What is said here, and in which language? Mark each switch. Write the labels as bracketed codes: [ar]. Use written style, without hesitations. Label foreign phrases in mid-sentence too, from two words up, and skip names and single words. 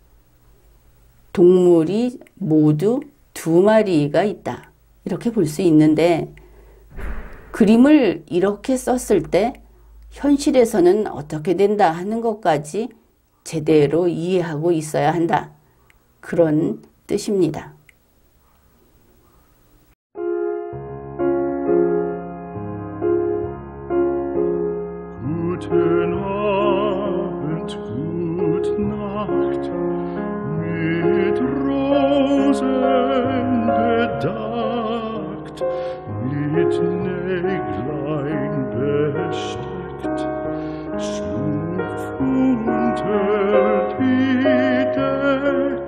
[ko] 동물이 모두 두 마리가 있다. 이렇게 볼 수 있는데 그림을 이렇게 썼을 때 현실에서는 어떻게 된다 하는 것까지 제대로 이해하고 있어야 한다. 그런 뜻입니다. [de] Guten Abend, gute Nacht, mit Rosen bedeckt, mit Näglein besteckt, schlupf unter die Deck.